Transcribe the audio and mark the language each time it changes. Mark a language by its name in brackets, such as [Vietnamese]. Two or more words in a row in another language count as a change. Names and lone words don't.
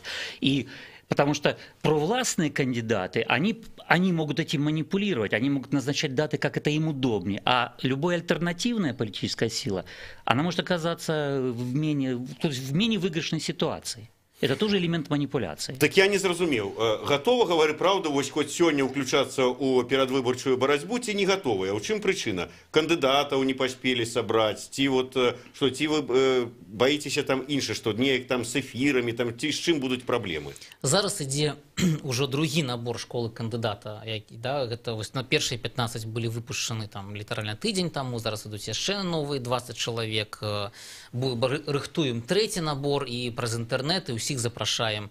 [Russian] Потому что провластные кандидаты, они могут этим манипулировать, они могут назначать даты, как это им удобнее. А любая альтернативная политическая сила, она может оказаться в менее выигрышной ситуации. Это тоже элемент манипуляции. [Belarusian] Так я не зразумеў. [Russian] Готова, говори правду, [Belarusian] вось хоць сёння ўключацца ў перадвыбарчую барацьбу, ці не готовыя? У чым прычына? Кандыдатаў не паспелі сабраць, ці вы баіцеся там інша, што неяк там з эфірамі, ці з чым будуць праблемы? Зараз ідзе уже другі набор школы кандыдата, да, гэта вось на першыя 15 былі выпушчаны там літаральна тыдзень таму, зараз ідуць яшчэ новыя 20 чалавек, рыхтуем трэці набор і праз інтэрнэт і ўсіх запрашаем.